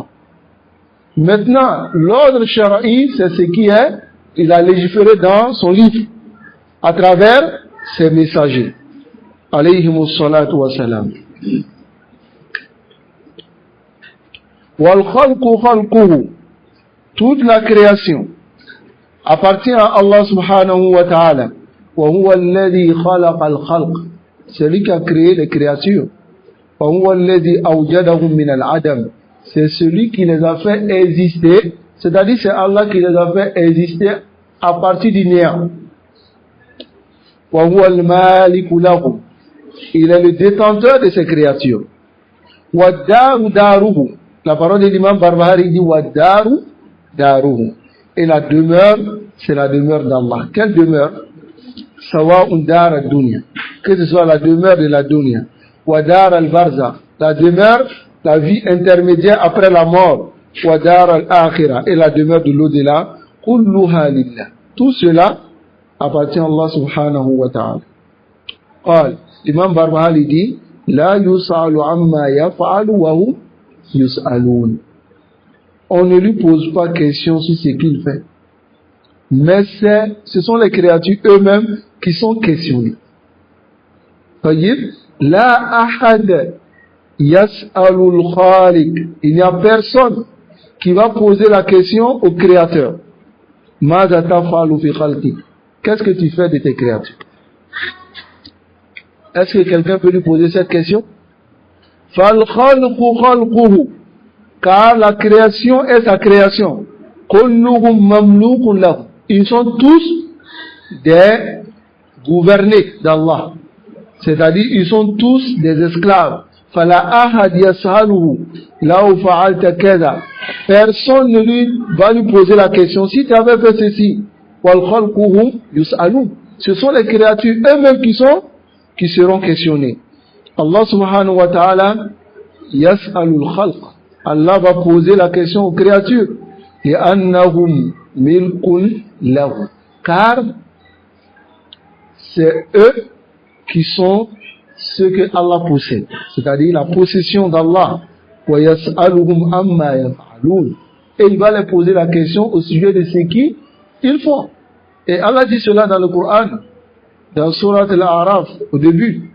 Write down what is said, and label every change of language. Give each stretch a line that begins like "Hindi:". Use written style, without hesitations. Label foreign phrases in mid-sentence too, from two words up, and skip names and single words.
French: Maintenant, l'ordre shara'i, c'est ce qui est, il a légiféré dans son livre, à travers ses messagers.
Arabic: عليهم الصلاة والسلام. والخلق خلقه,
French: toute la création appartient à
Arabic: الله سبحانه وتعالى. وهو الذي خلق الخلق,
French: c'est lui qui a créé les créatures.
Arabic: وهو الذي أوجدهم من العدم,
French: c'est celui qui les a fait exister, c'est-à-dire c'est Allah qui les a fait exister à partir du néant.
Arabic: وهو المالك لهم,
French: il est le détenteur de ces créatures.
Arabic: والدار داره,
French: la parole de l'imam Barbahari dit
Arabic: والدار داره.
French: Et la demeure, c'est la demeure d'Allah. Quelle demeure?
Arabic: سواء دار الدنيا,
French: que ce soit la demeure de la dunya.
Arabic: ودار البرزخ,
French: la demeure, la vie intermédiaire après la mort.
Arabic: ودار الآخرة,
French: et la demeure de l'au-delà.
Arabic: كلها لله.
French: Tout cela appartient à
Arabic: الله سبحانه وتعالى. Qal,
French: l'imam Barbahari dit
Arabic: لا يسأل عما يفعل وهم يسألون.
French: On ne lui pose pas question sur ce qu'il fait, mais ce sont les créatures eux-mêmes qui sont questionnées.
Arabic: طيب لا أحد يسأل الخالق,
French: il n'y a personne qui va poser la question au créateur.
Arabic: ماذا تفعل في خلقه,
French: qu'est-ce que tu fais de tes créatures? Est-ce que quelqu'un peut lui poser cette question?
Arabic: فالخلق خلقه,
French: car la création est sa création.
Arabic: كلهم مملوك له,
French: ils sont tous des gouvernés d'Allah, c'est-à-dire ils sont tous des esclaves.
Arabic: فلا أحد يسأله لو فعلت كذا,
French: personne ne lui va lui poser la question si tu avais fait ceci.
Arabic: والخلق هم يسألون,
French: ce sont les créatures eux-mêmes qui seront questionnées.
Arabic: الله سبحانه وتعالى يسأل الخلق,
French: Allah va poser la question aux créatures.
Arabic: لأنهم ملك له,
French: car c'est eux qui sont ceux que Allah possède, c'est-à-dire la possession d'Allah.
Arabic: ويسألهم عما يفعلون,
French: et il va les poser la question au sujet de ce qu'ils font. Et Allah dit cela dans le Coran, dans Surat Al-A'raf, au début.